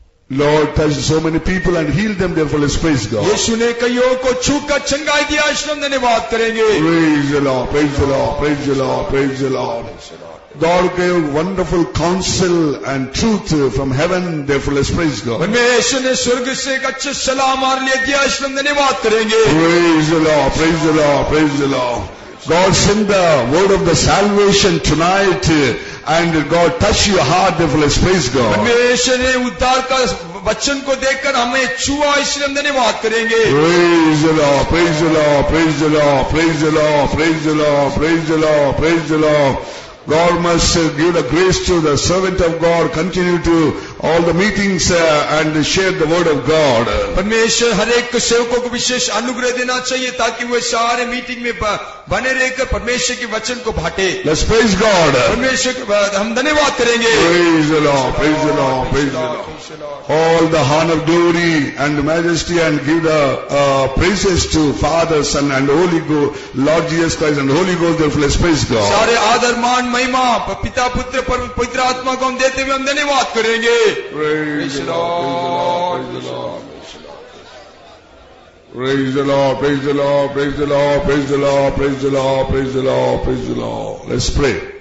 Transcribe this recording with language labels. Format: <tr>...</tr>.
<en>Lord touched so many people and healed them, therefore let's praise God.</en> <hi>यीशु ने कईयों को छूकर चंगाई दिया। इसलिए हम धन्यवाद करेंगे।</hi> <en>Praise the Lord, praise the Lord, praise the Lord, praise the Lord. God gave wonderful counsel and truth from heaven, therefore let's praise God.</en> <hi>परमेश्वर ने स्वर्ग से एक अच्छे सलाह हमारे लिए दिया। इसलिए हम धन्यवाद करेंगे।</hi> <en>Praise the Lord, praise the Lord, praise the Lord. God sent the word of the salvation tonight and God touched your heart, therefore let's praise God.</en> <hi>परमेश्वर ने उद्धार का वचन को देखकर हमें छुआ। इसलिए हम धन्यवाद करेंगे।</hi> <en>Praise the Lord, praise the Lord, praise the Lord, praise the Lord, praise the Lord, praise the Lord, praise the Lord. God must give the grace to the servant of God, continue to all the meetings and share the word of God.</en> <hi>परमेश्वर हर एक सेवकों को विशेष अनुग्रह देना चाहिए ताकि वे सारे meeting में बने रहकर परमेश्वर के वचन को बांटे।</hi> <en>Let's praise God.</en> <hi>परमेश्वर हम धन्यवाद करेंगे।</hi> <en>Praise the Lord, praise the Lord, praise the Lord. All the honor, glory and majesty and give the praises to Father, Son and Holy Ghost, Lord Jesus Christ and Holy Ghost, therefore let's praise God.</en> <hi>सारे आदर मान महिमा पिता पुत्र पवित्र आत्मा को हम देते हुए हम धन्यवाद करेंगे।</hi> <en>Praise the Lord, praise the Lord, praise the Lord, praise the Lord, praise the Lord, praise the Lord, praise the Lord, praise the Lord, praise the Lord, praise the Lord. Let's pray.</en>